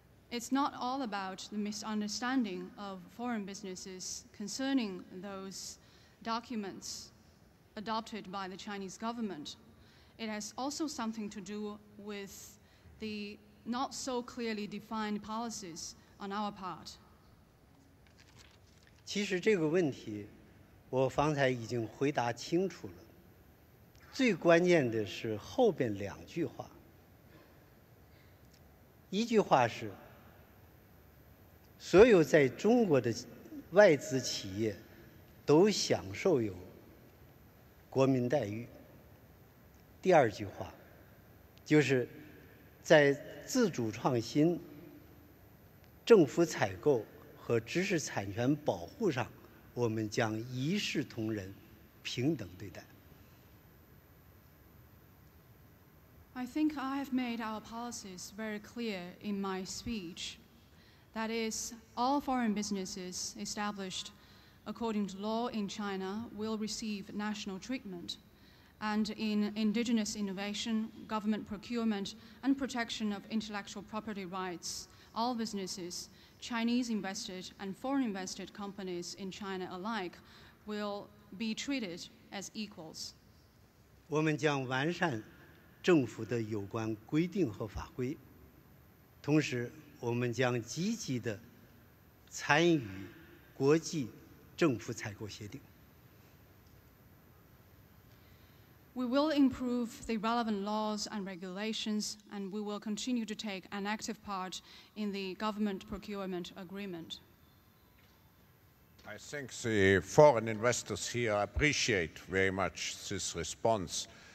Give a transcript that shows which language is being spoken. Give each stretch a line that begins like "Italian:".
English: It's not all about the misunderstanding of foreign businesses concerning those documents adopted by the Chinese government. It has also something to do with the not so clearly defined policies on our part.
Chinese: 其实这个问题，我方才已经回答清楚了。最关键的是后边2句话。一句话是，所有在中国的外资企业都享受有国民待遇。第2句话，就是在自主创新、政府采购和知识产权保护上，我们将一视同仁，平等对待。
English: I think I have made our policies very clear in my speech. That is, all foreign businesses established according to law in China will receive national treatment. And in indigenous innovation, government procurement, and protection of intellectual property rights, all businesses, Chinese invested and foreign invested companies in China alike, will be treated as equals.
Chinese: 我们将完善政府的有关规定和法规，同时我们将积极地参与国际政府采购协定。
English: We will improve the relevant laws and regulations, and we will continue to take an active part in the government procurement agreement. I think the foreign investors here appreciate very much this response.